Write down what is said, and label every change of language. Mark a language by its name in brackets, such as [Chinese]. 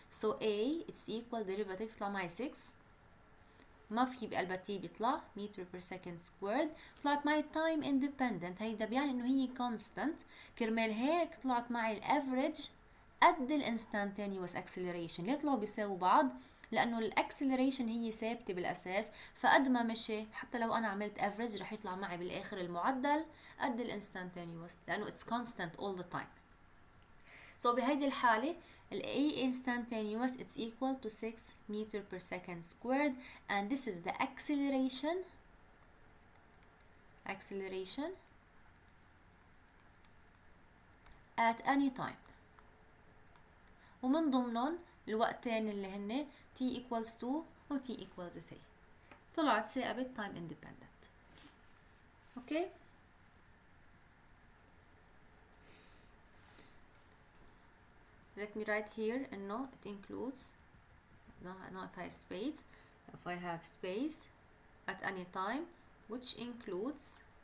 [English] So A it's equal derivative [Arabic] يطلع معي 6. ما في بقلبها t بيطلع [English] meter per second squared. [Arabic] طلعت معي time independent، هيدا بيعني انه هي constant. كرمال هيك طلعت معي الافريج قد الانستانتينيوس acceleration. ليه طلعوا بيساووا بعض؟ لانه الاكسلريشن هي ثابته بالاساس، فقد ما مشي حتى لو انا عملت افريج رح يطلع معي بالاخر المعدل قد الانستانتينيوس لانه [English] it's constant all the time. So [Arabic] بهيدي الحاله [English] ال A instantaneous it's equal to 6 meter per second squared, and this is the acceleration at any time. [Arabic] ومن ضمنهم الوقتين اللي هن t equals 2 و t equals 3 طلعت ثابت time independent. [English] Okay, let me write here انه it includes now if I have space at any time which includes